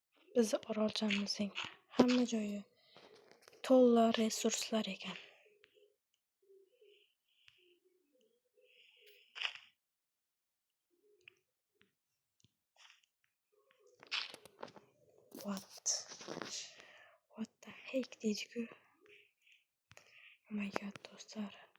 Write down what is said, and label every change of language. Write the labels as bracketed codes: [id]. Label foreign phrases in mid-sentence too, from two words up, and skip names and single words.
[uz] Bizi orolchamizning hamma joyi to'la resurslar ekan. [en] What the heck [uz] deydi-ku. [en] Oh my god [uz] do'stlar.